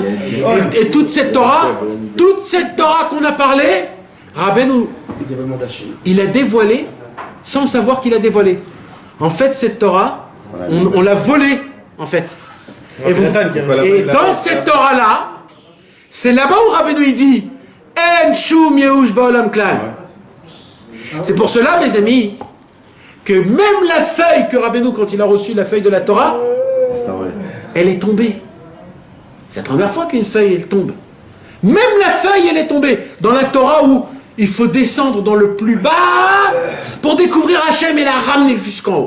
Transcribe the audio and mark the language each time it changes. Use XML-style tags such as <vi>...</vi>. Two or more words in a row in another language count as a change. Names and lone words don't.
<fr>Et toute cette Torah qu'on a parlé, Rabbeinu, il a dévoilé sans savoir qu'il a dévoilé. En fait, cette Torah, on l'a volée, en fait. Et dans cette Torah-là, c'est là-bas où Rabbeinu il dit</fr> <he>אין שום יאוש בעולם כלל.</he> <fr>C'est pour cela, mes amis, que même la feuille que Rabbeinu, quand il a reçu la feuille de la Torah, elle est tombée. C'est la première fois qu'une feuille, elle tombe. Même la feuille, elle est tombée. Dans la Torah où il faut descendre dans le plus bas pour découvrir Hachem et la ramener jusqu'en haut.</fr>